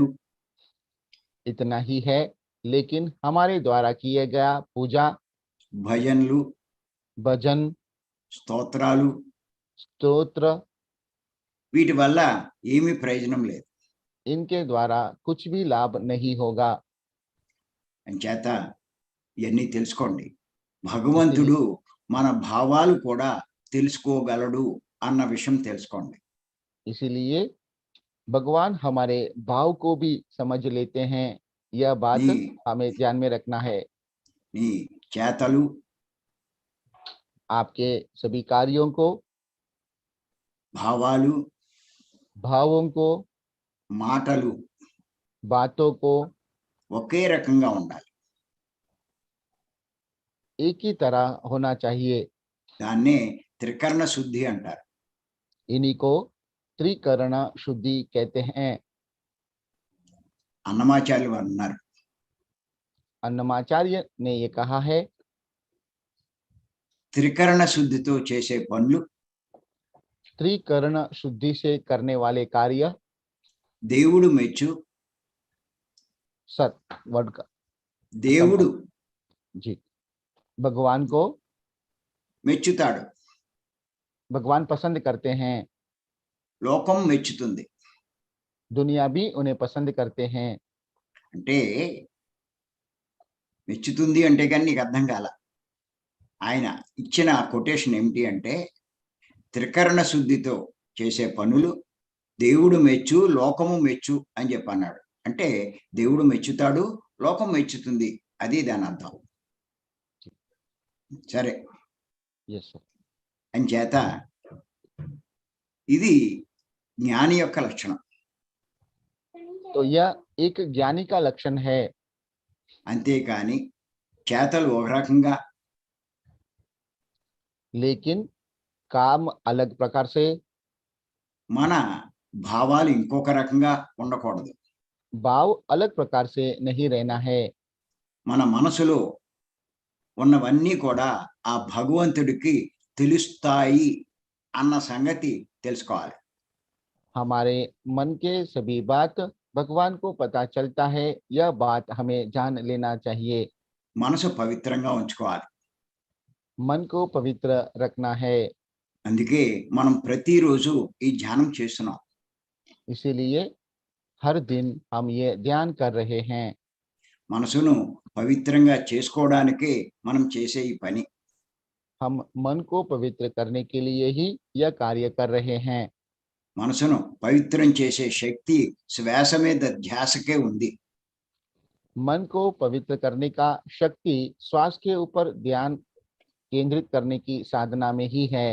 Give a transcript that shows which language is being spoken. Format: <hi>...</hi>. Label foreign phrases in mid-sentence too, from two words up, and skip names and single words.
<hi>इतना ही है, लेकिन हमारे द्वारा किए गया पूजा,</hi> <te>భజనలు,</te> <hi>भजन,</hi> <te>స్తోత్రాలు</te> <hi>स्तोत्र,</hi> <te>వీటి వల్ల ఏమీ ప్రయోజనం లేదు.</te> <hi>इनके द्वारा कुछ भी लाभ नहीं होगा।</hi> <te>అంచేత ఇవన్నీ తెలుసుకోండి. భగవంతుడు మన భావాలు కూడా తెలుసుకోగలడు అన్న విషయం తెలుసుకోండి.</te> <hi>इसीलिए भगवान हमारे भाव को भी समझ लेते हैं, यह बात जी। हमें ध्यान में रखना है।</hi> <te>నీ చేతలు,</te> <hi>आपके सभी कार्यों को,</hi> <te>భావాలు,</te> <hi>भावों को,</hi> <te>మాటలు</te> <hi>बातों को</hi> <te>ఒకే రకంగా ఉండాలి.</te> <hi>एक ही तरह होना चाहिए।</hi> <te>దాన్నే త్రికరణ శుద్ధి అంటారు.</te> <hi>इन्हीं को त्रिकरण शुद्धि कहते हैं।</hi> <te>అన్నమాచార్యులు వారు అన్నారు,</te> <hi>अन्नमाचार्य ने ये कहा है,</hi> <te>త్రికరణ శుద్ధితో చేసే పనులు</te> <hi>त्रिकरण शुद्धि से करने वाले कार्य</hi> <te>దేవుడు మెచ్చు, सत वर्ड का దేవుడు</te> <hi>जी भगवान को</hi> <te>మెచ్చుతాడు,</te> <hi>भगवान पसंद करते हैं,</hi> <te>లోకం మెచ్చుతుంది.</te> <hi>दुनिया भी उन्हें पसंद करते हैं।</hi> <te>అంటే మెచ్చుతుంది అంటే కానీ నీకు అర్థం కాల. ఆయన ఇచ్చిన కొటేషన్ ఏమిటి అంటే త్రికరణ శుద్ధితో చేసే పనులు దేవుడు మెచ్చు, లోకము మెచ్చు అని చెప్పి అన్నాడు. అంటే దేవుడు మెచ్చుతాడు, లోకం మెచ్చుతుంది, అది దాని అర్థం. సరే,</te> <en>yes sir.</en> <te>అంచేత ఇది జ్ఞాని యొక్క లక్షణం.</te> <hi>तो यह एक ज्ञानी का लक्षण है।</hi> <te>అంతేకాని చేతలు ఒక రకంగా,</te> <hi>लेकिन काम अलग प्रकार से,</hi> <te>మన భావాలు ఇంకొక రకంగా ఉండకూడదు.</te> <hi>भाव अलग प्रकार से नहीं रहना है।</hi> <te>మన మనసులో ఉన్నవన్నీ కూడా ఆ భగవంతుడికి తెలుస్తాయి అన్న సంగతి తెలుసుకోవాలి.</te> <hi>हमारे मन के सभी बात भगवान को पता चलता है, यह बात हमें जान लेना चाहिए।</hi> <te>మనసు పవిత్రంగా ఉంచుకోవాలి.</te> <hi>मन को पवित्र रखना है।</hi> <te>అందుకే మనం ప్రతిరోజు ఈ ధ్యానం చేస్తున్నాం.</te> <hi>इसीलिए हर दिन हम ये ध्यान कर रहे हैं।</hi> <te>మనసును పవిత్రంగా చేసుకోవడానికే మనం చేసే ఈ పని.</te> <hi>हम मन को पवित्र करने के लिए ही यह कार्य कर रहे हैं।</hi> <te>మనసును పవిత్రం చేసే శక్తి శ్వాస మీద ధ్యాసకే ఉంది.</te> <hi>मन को पवित्र करने का शक्ति श्वास के ऊपर ध्यान केंद्रित करने की साधना में ही है।</hi>